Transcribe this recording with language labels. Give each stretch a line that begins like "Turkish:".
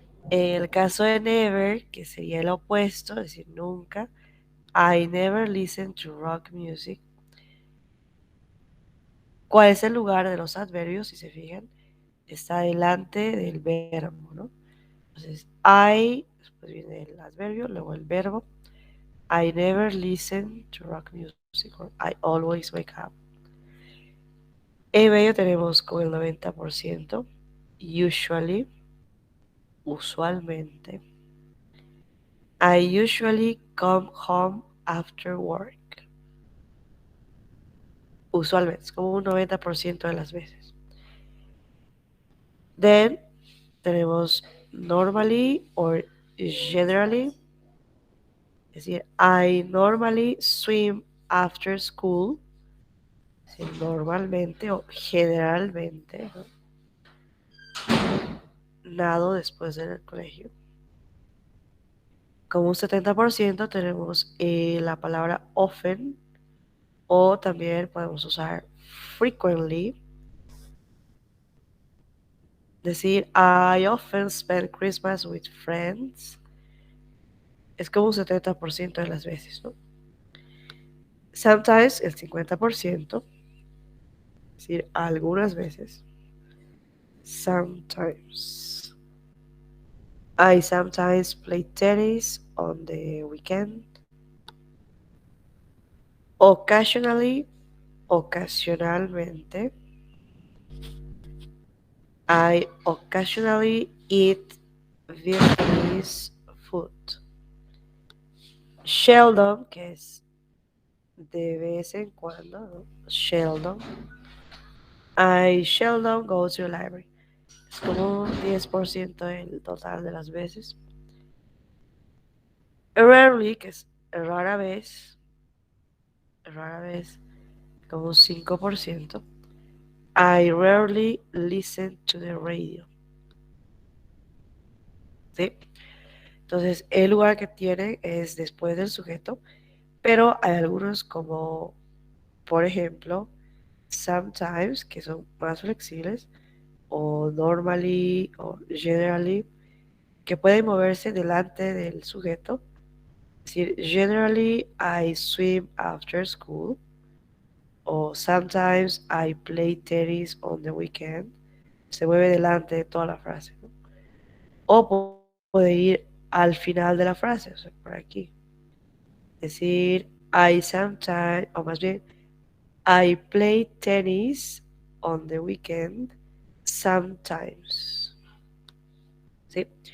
Spanish: En el caso de never, que sería el opuesto, es decir, nunca,
English: I never listen to rock music.
Spanish: ¿Cuál es el lugar de los adverbios? Si se fijan, está delante del verbo, ¿no? Entonces, I, después viene el adverbio, luego el verbo.
English: I never listen to rock music, or I always wake up.
Spanish: En medio tenemos con el 90%, usually, usualmente.
English: I usually come home after work.
Spanish: Usualmente, es como un 90% de las veces.
English: Then
Spanish: tenemos normally or generally. Es decir,
English: I normally swim after school.
Spanish: Es decir, normalmente o generalmente, ¿no? Nado después del colegio. Como un 70% tenemos la palabra often, o también podemos usar frequently. Decir
English: I often spend Christmas with friends
Spanish: es como un 70% de las veces, ¿no? Sometimes el 50%, es decir, algunas veces.
English: Sometimes. I sometimes play tennis on the weekend.
Spanish: Occasionally, ocasionalmente.
English: I occasionally eat Vietnamese food.
Spanish: Seldom, que es de vez en cuando, ¿no?
English: Seldom. I seldom go to the library.
Spanish: Es como un 10% del total de las veces. Rarely, que es rara vez, como un 5%.
English: I rarely listen to the radio.
Spanish: ¿Sí? Entonces, el lugar que tiene es después del sujeto, pero hay algunos como, por ejemplo, sometimes, que son más flexibles, o normally, o generally, que pueden moverse delante del sujeto. Es decir,
English: generally I swim after school,
Spanish: o
English: sometimes I play tennis on the weekend.
Spanish: Se mueve delante de toda la frase, ¿no? O puede ir al final de la frase, o sea, por aquí. Es decir,
English: I sometimes,
Spanish: o más bien,
English: I play tennis on the weekend sometimes.
Spanish: ¿Sí?